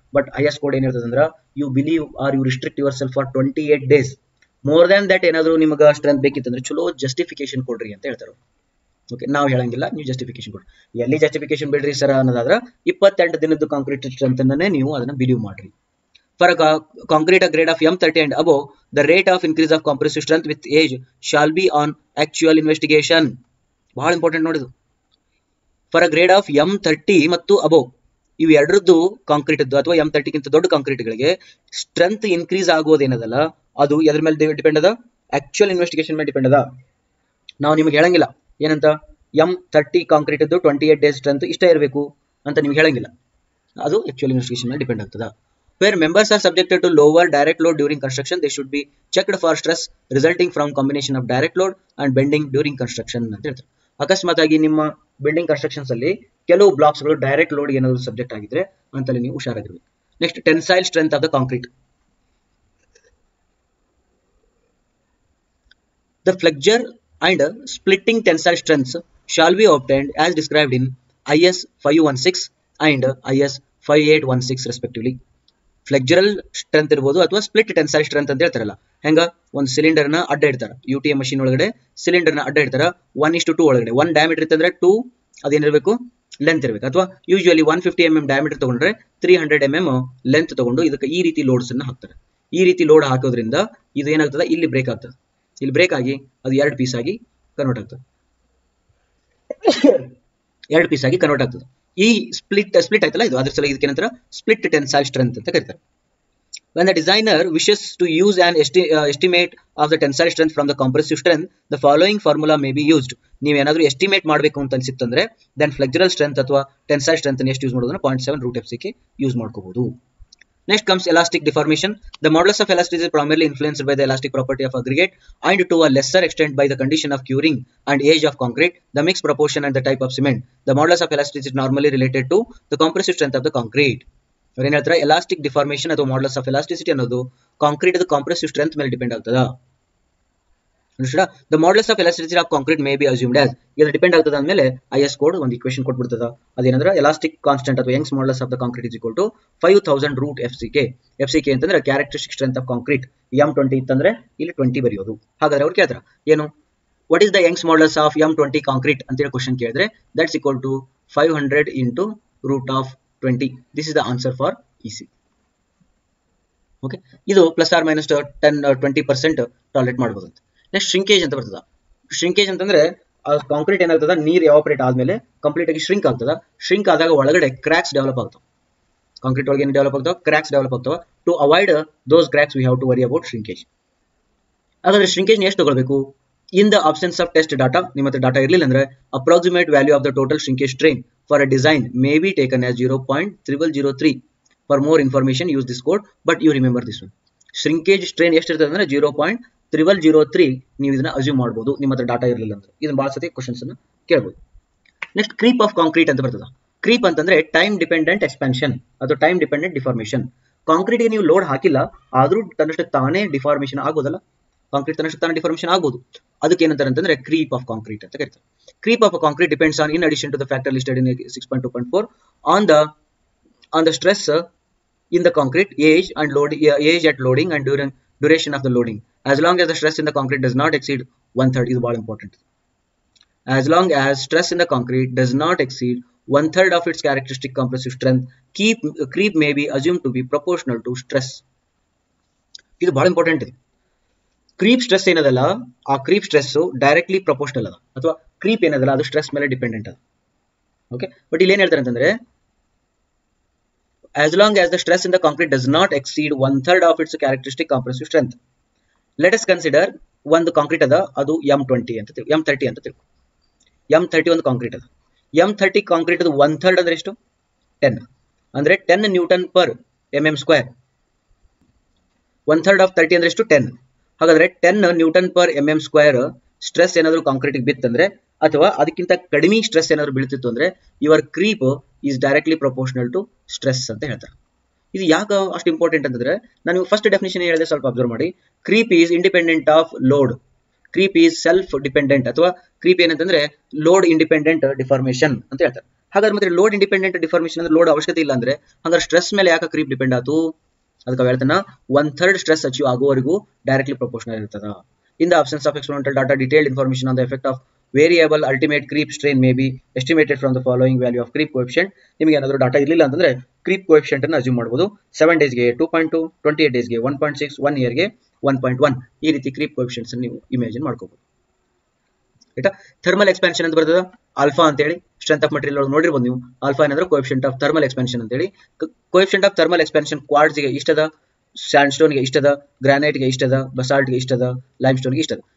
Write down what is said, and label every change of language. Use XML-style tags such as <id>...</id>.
<en>but IS code</en> <kn>ಏನಿರ್ತದೆ ಅಂದ್ರೆ</kn> <en>You believe are you restrict yourself for 28 days. More than that</en> <kn>ಏನಾದ್ರು ನಿಮಗೆ strength ಬೇಕಿತ್ತಂದ್ರೆ ಚಲೋ justification ಕೊಡ್ರಿ ಅಂತ ಹೇಳ್ತಾರೆ. ಓಕೆ, ನಾವು ಹೇಳಂಗಿಲ್ಲ, ನೀವು ಜಸ್ಟಿಫಿಕೇಶನ್ ಕೊಡ್ರಿ. ಎಲ್ಲಿ ಜಸ್ಟಿಫಿಕೇಶನ್ ಬಿಡ್ರಿ ಸರ್ ಅನ್ನೋದಾದ್ರೆ 28 ದಿನದ ಕಾಂಕ್ರೀಟ್ ಸ್ಟ್ರೆಂತ್ ಅನ್ನೇ ನೀವು ಅದನ್ನ ಬಿಲೀವ್ ಮಾಡ್ರಿ.</kn> <en>For a concrete grade of M30 and above, the rate of increase of compressive strength with age shall be on actual investigation.</en> <kn>ಬಹಳ important ನೋಡಿದು.</kn> <en>for a grade of M30</en> <kn>ಮತ್ತು above, ಇವು ಎರಡರದ್ದು concrete ಅಥವಾ M30 ಗಿಂತ ದೊಡ್ಡ ಕಾಂಕ್ರೀಟ್ಗಳಿಗೆ strength increase ಆಗೋದೇನದಲ್ಲ ಅದು ಎದ್ರ ಮೇಲೆ depend ಅದ? ಆಕ್ಚುಯಲ್ ಇನ್ವೆಸ್ಟಿಗೇಷನ್ ಮೇಲೆ ಡಿಪೆಂಡ್ ಅದ. ನಾವು ನಿಮ್ಗೆ ಹೇಳಂಗಿಲ್ಲ ಏನಂತ M30 ಕಾಂಕ್ರೀಟ್ 28 ಡೇಸ್ ಸ್ಟ್ರೆಂತ್ ಇಷ್ಟ ಇರಬೇಕು ಅಂತ ನಿಮ್ಗೆ ಹೇಳಂಗಿಲ್ಲ. ಅದು ಆಕ್ಚುಯಲ್ ಇನ್ವೆಸ್ಟಿಗೇಷನ್ ಮೇಲೆ ಡಿಪೆಂಡ್ ಆಗ್ತದ.</kn> <en>Where members are subjected to lower direct load during construction, they should be checked for stress resulting from combination of direct load and bending during construction</en> <kn>ಅಂತ ಹೇಳ್ತಾರೆ. ಅಕಸ್ಮಾತ್ ಆಗಿ ನಿಮ್ಮ ಬಿಲ್ಡಿಂಗ್ ಕನ್ಸ್ಟ್ರಕ್ಷನ್ಸ್ ಅಲ್ಲಿ ಕೆಲವು blocks ಗಳು ಡೈರೆಕ್ಟ್ ಲೋಡ್ ಏನಾದ್ರು subject ಆಗಿದ್ರೆ ಅಂತಲ್ಲಿ ನೀವು ಹುಷಾರಾಗಿರ್ಬೇಕು.</kn> <en>Next, tensile strength of the concrete. The flexure and splitting tensile strengths shall be obtained as described in IS 516 and IS 5816 respectively.</en> <kn>ಫ್ಲೆಕ್ಚರಲ್ strength ಇರ್ಬೋದು ಅಥವಾ ಸ್ಪ್ಲಿಟ್ ಟೆನ್ಸೈಲ್ ಸ್ಟ್ರೆಂತ್ ಅಂತ ಹೇಳ್ತಾರಲ್ಲ. ಹೆಂಗ ಒಂದು ಸಿಲಿಂಡರ್ ನ ಅಡ್ಡ ಇಡ್ತಾರ, UTM ಮಷೀನ್ ಒಳಗಡೆ ಸಿಲಿಂಡರ್ ನ ಅಡ್ಡ ಇಡ್ತಾರ 1:2 ಒಳಗಡೆ. 1 ಡಯಾಮೀಟರ್ ಇತ್ತಂದ್ರೆ 2 ಅದೇನಿರಬೇಕು, ಲೆಂತ್ ಇರಬೇಕು. ಅಥವಾ ಯೂಶುವಲಿ 150 mm ಡಯಾಮೀಟರ್ ತಗೊಂಡ್ರೆ 300 mm ಲೆಂತ್ ತಗೊಂಡು ಇದಕ್ಕೆ ಈ ರೀತಿ ಲೋಡ್ಸ್ ಅನ್ನ ಹಾಕ್ತಾರೆ. ಈ ರೀತಿ ಲೋಡ್ ಹಾಕೋದ್ರಿಂದ ಇದು ಏನಾಗ್ತದೆ, ಇಲ್ಲಿ ಬ್ರೇಕ್ ಆಗ್ತದೆ. ಇಲ್ಲಿ ಬ್ರೇಕ್ ಆಗಿ ಅದು 2 ಪೀಸ್ ಆಗಿ ಕನ್ವರ್ಟ್ ಆಗ್ತದೆ. 2 ಪೀಸ್ ಆಗಿ ಕನ್ವರ್ಟ್ ಆಗ್ತದೆ. ಈ ಸ್ಪ್ಲಿಟ್ ಆಯ್ತಲ್ಲ ಇದು, ಅದ್ರ ಸಲ ಇದಕ್ಕೆ ಏನಂತಾರೆ ಸ್ಪ್ಲಿಟ್ ಟೆನ್ಸೈಲ್ ಸ್ಟ್ರೆಂತ್ ಅಂತ ಕರೀತಾರೆ.</kn> <en>When the designer wishes to use an estimate of the tensile strength from the compressive strength, the following formula may be used.</en> <kn>ನೀವು ಏನಾದರೂ ಎಸ್ಟಿಮೇಟ್ ಮಾಡಬೇಕು ಅಂತ ಅನ್ಸಿತ್ತಂದ್ರೆ ದೆನ್ ಫ್ಲೆಕ್ಚರಲ್ ಸ್ಟ್ರೆಂತ್ ಅಥವಾ ಟೆನ್ಸೈಲ್ ಸ್ಟ್ರೆಂತ್ ಎಷ್ಟು ಯೂಸ್ ಮಾಡೋದನ್ನ 0.7 root FCK use ಮಾಡ್ಕೋಬಹುದು.</kn> <en>Next comes elastic deformation. The modulus of elasticity is primarily influenced by the elastic property of aggregate and to a lesser extent by the condition of curing and age of concrete, the mix proportion and the type of cement. The modulus of elasticity is normally related to the compressive strength of the concrete.</en> <kn>ಅವ್ರು ಏನ್ ಹೇಳ್ತಾರೆ, elastic deformation ಅಥವಾ modulus of elasticity ಅನ್ನೋದು concrete compressive strength ಮೇಲೆ depend ಆಗ್ತದ.</kn> <en>the modulus of elasticity of concrete may be assumed as,</en> <kn>ಇದು depend ಆಗ್ತದ ಅಂದ್ಮೇಲೆ IS ಕೋಡ್ ಒಂದು ಇಕ್ವೇಶನ್ ಕೊಟ್ಬಿಡ್ತದ. ಅದೇನಂದ್ರೆ</kn> <en>elastic constant ಅಥವಾ Young's modulus of the concrete is equal to 5000 root FCK</en> <kn>ಅಂತಂದ್ರೆ</kn> <en>Characteristic strength of concrete.</en> <kn>M20 ಇತ್ತಂದ್ರೆ ಇಲ್ಲಿ 20 ಬರೆಯೋದು. ಹಾಗಾದ್ರೆ ಅವ್ರು ಕೇಳ್ತಾರ ಏನು,</kn> <en>what is the Young's modulus of M20 concrete</en> <kn>ಅಂತ ಹೇಳಿ ಕ್ವಶನ್ ಕೇಳಿದ್ರೆ</kn> <en>That's equal to 500 into root of 20. This is the answer for EC.</en> <kn>Okay, ಇದು ಪ್ಲಸ್ ಆರ್ ಮೈನಸ್ 10-20% ಟಾಲರೇಟ್ ಮಾಡಬಹುದು ಅಂತ. ನೆಕ್ಸ್ಟ್ ಶ್ರಿಂಕೇಜ್ ಅಂತ ಬರ್ತದ. ಶ್ರಿಂಕೇಜ್ ಅಂತಂದ್ರೆ ಕಾಂಕ್ರೀಟ್ ಏನಾಗ್ತದ, ನೀರು ಎವಾಪರೇಟ್ ಆದ್ಮೇಲೆ ಕಂಪ್ಲೀಟ್ ಆಗಿ ಶ್ರಿಂಕ್ ಆಗ್ತದ. ಶ್ರಿಂಕ್ ಆದಾಗ ಒಳಗಡೆ ಕ್ರ್ಯಾಕ್ಸ್ ಡೆವಲಪ್ ಆಗ್ತಾವ. ಕಾಂಕ್ರೀಟ್ ಒಳಗೆ ಏನು ಡೆವಲಪ್ ಆಗ್ತಾವ, ಕ್ರ್ಯಾಕ್ಸ್ ಡೆವಲಪ್ ಆಗ್ತಾವ.</kn> <en>To avoid those cracks we have to worry about shrinkage.</en> <kn>ಹಾಗಾದ್ರೆ ಶ್ರಿಂಕೇಜ್ ಎಷ್ಟು ತಗೊಳ್ಬೇಕು?</kn> <en>In the absence of test data,</en> <kn>ನಿಮ್ಮ ಹತ್ರ ಡಾಟಾ ಇರಲಿಲ್ಲ ಅಂದ್ರೆ</kn> <en>approximate value of the total shrinkage strain for a design may be taken as 0.0003. For more information use this code, but you remember this one.</en> <kn>Shrinkage strain ಎಷ್ಟು ಇರ್ತದೆ ಅಂದ್ರೆ 0.0003 ನೀವು ಇದನ್ನ assume ಮಾಡಬಹುದು ನಿಮ್ಮ ಹತ್ರ ಡಾಟಾ ಇರಲಿಲ್ಲ ಅಂದ್ರೆ. ಇದನ್ನ ಬಹಳ ಸತಿ ಕ್ವೆಶ್ಚನ್ಸ್ ಅನ್ನು ಕೇಳಬಹುದು. ನೆಕ್ಸ್ಟ್ ಕ್ರೀಪ್ ಆಫ್ ಕಾಂಕ್ರೀಟ್ ಅಂತ ಬರ್ತದ. ಕ್ರೀಪ್ ಅಂತಂದ್ರೆ ಟೈಮ್ ಡಿಪೆಂಡೆಂಟ್ ಎಕ್ಸ್ಪಾನ್ಷನ್ ಅಥವಾ ಟೈಮ್ ಡಿಪೆಂಡೆಂಟ್ ಡಿಫಾರ್ಮೇಷನ್. ಕಾಂಕ್ರೀಟ್ಗೆ ನೀವು ಲೋಡ್ ಹಾಕಿಲ್ಲ ಆದ್ರೂ ತನ್ನಷ್ಟು ತಾನೇ ಡಿಫಾರ್ಮೇಷನ್ ಆಗೋದಲ್ಲ, ಕಾಂಕ್ರೀಟ್ ತನ್ನಷ್ಟು ತಾನೇ ಡಿಫಾರ್ಮೇಷನ್ ಆಗ್ಬೋದು. ಅದಕ್ಕೆ ಏನಂತಾರೆ ಅಂತಂದ್ರೆ ಕ್ರೀಪ್ ಆಫ್ ಕಾಂಕ್ರೀಟ್ ಅಂತ ಕರೀತಾರೆ.</kn> <en>Creep of concrete depends on in addition to the factor listed in 6.2.4 on the stress in the concrete, age at loading and duration of the loading. As long as the stress in the concrete does not exceed 1/3 is very important. As long as stress in the concrete does not exceed 1/3 of its characteristic compressive strength, creep may be assumed to be proportional to stress.</en> <kn>ಇದು ಬಹಳ important ಇದೆ. Creep stress ಏನದಲ್ಲ, ಆ creep stress directly proportional ಅದ ಅಥವಾ creep ಏನದಲ್ಲ ಅದು stress ಮೇಲೆ ಡಿಪೆಂಡೆಂಟ್ ಅದ.</kn> <en>okay, but</en> <kn>ಇಲ್ಲಿ ಏನ್ ಹೇಳ್ತಾರೆ ಅಂತಂದ್ರೆ</kn> <en>as long as the stress in the concrete does not exceed 1/3 of its characteristic compressive strength. Let us consider</en> <kn>ಒಂದು ಕಾಂಕ್ರೀಟ್ ಅದ, ಅದು M30 ಅಂತ M30 ಅಂತ ತಿಳ್ಕೊ. M30 ಒಂದು ಕಾಂಕ್ರೀಟ್ ಅದ. M30 ಕಾಂಕ್ರೀಟ್ ಅದು 1/3 ಅಂದ್ರೆ ಎಷ್ಟು? 10 ಅಂದ್ರೆ 10 ನ್ಯೂಟನ್ ಪರ್ mm². 1/3 ಆಫ್ 30 ಅಂದ್ರೆ ಎಷ್ಟು? 10. ಹಾಗಾದ್ರೆ 10 ನ್ಯೂಟನ್ ಪರ್ mm² ಸ್ಟ್ರೆಸ್ ಏನಾದರೂ ಕಾಂಕ್ರೀಟಿಗೆ ಬಿತ್ತಂದ್ರೆ ಅಥವಾ ಅದಕ್ಕಿಂತ ಕಡಿಮೆ ಸ್ಟ್ರೆಸ್ ಏನಾದರೂ ಬೀಳ್ತಿತ್ತು ಅಂದ್ರೆ</kn> <en>your creep is directly proportional to stress</en> <kn>ಅಂತ ಹೇಳ್ತಾರೆ. ಇದು ಯಾಕೆ ಅಷ್ಟು ಇಂಪಾರ್ಟೆಂಟ್ ಅಂತಂದ್ರೆ ನಾನು ಫಸ್ಟ್ ಡೆಫಿನೇಷನ್ ಹೇಳಿದೆ, ಸ್ವಲ್ಪ ಅಬ್ಸರ್ವ್ ಮಾಡಿ.</kn> <en>Creep is independent of load.</en> <kn>Creep is self dependent ಅಥವಾ ಕ್ರೀಪ್ ಏನಂತಂದ್ರೆ ಲೋಡ್ ಇಂಡಿಪೆಂಡೆಂಟ್ ಡಿಫಾರ್ಮೇಷನ್ ಅಂತ ಹೇಳ್ತಾರೆ. ಹಾಗಾದ್ರೆ ಮತ್ತೆ ಲೋಡ್ ಇಂಡಿಪೆಂಡೆಂಟ್ ಡಿಫಾರ್ಮೇಷನ್ ಅಂದ್ರೆ ಲೋಡ್ ಅವಶ್ಯಕತೆ ಇಲ್ಲ ಅಂದ್ರೆ ಹಾಗಾದ್ರೆ ಸ್ಟ್ರೆಸ್ ಮೇಲೆ ಯಾಕೆ ಕ್ರೀಪ್ ಡಿಪೆಂಡ್ ಆಯ್ತು? ಅದಕ್ಕೆ ಹೇಳ್ತಾನ 1/3 ಸ್ಟ್ರೆಸ್ ಅಚೀವ್ ಆಗುವವರೆಗೂ ಡೈರೆಕ್ಟ್ಲಿ ಪ್ರಪೋರ್ಷನಲ್ ಇರ್ತದ.</kn> <en>In the absence of experimental data, detailed information on the effect of variable ultimate creep strain may be estimated from the following value of creep coefficient.</en> <kn>ನಿಮಗೆ ಏನಾದರೂ data ಇರಲಿಲ್ಲ ಅಂತಂದ್ರೆ creep coefficient ಅನ್ನು assume ಮಾಡಬಹುದು. 7 ಡೇಸ್ಗೆ 2.2, 28 ಡೇಸ್ಗೆ 1.6, 1 ಇಯರ್ಗೆ 1.1 ಈ ರೀತಿ ಕ್ರೀಪ್ ಕೋಎಫಿಷಿಯಂಟ್ಸ್ ನೀವು ಇಮೇಜಿನ್ ಮಾಡ್ಕೋಬಹುದು. ಆಯ್ತಾ? ಥರ್ಮಲ್ ಎಕ್ಸ್ಪಾನ್ಷನ್ ಅಂತ ಬರ್ತದ ಆಲ್ಫಾ ಅಂತ ಹೇಳಿ. ಸ್ಟ್ರೆಂತ್ ಆಫ್ ಮಟೀರಿಯಲ್ ಒಳಗೆ ನೋಡಿರ್ಬೋದು ನೀವು. ಆಲ್ಫಾ ಏನಂದ್ರೆ ಕೋಎಫಿಷಿಯಂಟ್ ಆಫ್ ಥರ್ಮಲ್ ಎಕ್ಸ್ಪಾನ್ಷನ್ ಅಂತ ಹೇಳಿ. ಕೋಎಫಿಷಿಯಂಟ್ ಆಫ್ ಥರ್ಮಲ್ ಎಕ್ಸ್ಪಾನ್ಷನ್ ಕ್ವಾರ್ಟ್ಸ್ಗೆ ಇಷ್ಟದ, ಸ್ಯಾಂಡ್ ಸ್ಟೋನ್ಗೆ ಇಷ್ಟದ, ಗ್ರಾನೈಟ್ಗೆ ಇಷ್ಟದ, ಬಸಾಲ್ಟ್ಗೆ ಇಷ್ಟದ, ಲೈಮ್ ಸ್ಟೋನ್ಗೆ ಇಷ್ಟದ.</kn>